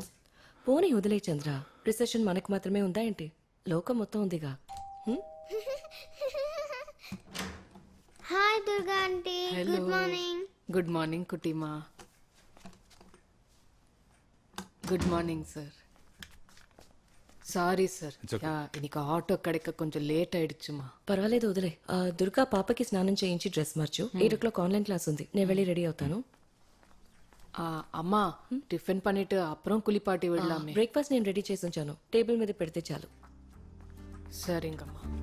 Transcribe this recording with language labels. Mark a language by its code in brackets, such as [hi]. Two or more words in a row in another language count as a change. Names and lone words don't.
[te] పోనీ వదిలే చంద్ర, రిసెషన్ మనకు మాత్రమే ఉందా ఏంటి? లోకం మొత్తం ఉందిగా. హాయ్ దుర్గా ఆంటీ. [en] good morning. good morning కుటీమా. good morning sir. sorry sir, [ta] இன்னைக்கு ஆட்டோ கிடைக்க கொஞ்சம் லேட் ஆயிடுச்சுமா. [te] పర్వాలేదు వదిలే. దుర్గా పాపకి స్నానం చేయించి డ్రెస్ మార్చు. 8 o'clock [en] online class [te] ఉంది, నేను వెళ్ళి రెడీ అవుతాను. అమ్మా టిఫిన్ [ta] பண்ணிட்டு அப்புறம் குளிப்பாட்டி விடலாமே. [te] బ్రేక్ఫాస్ట్ నేను రెడీ చేసి ఉంచాను, టేబుల్ మీద పెడితే చాలు. [ta] சரிங்கம்மா.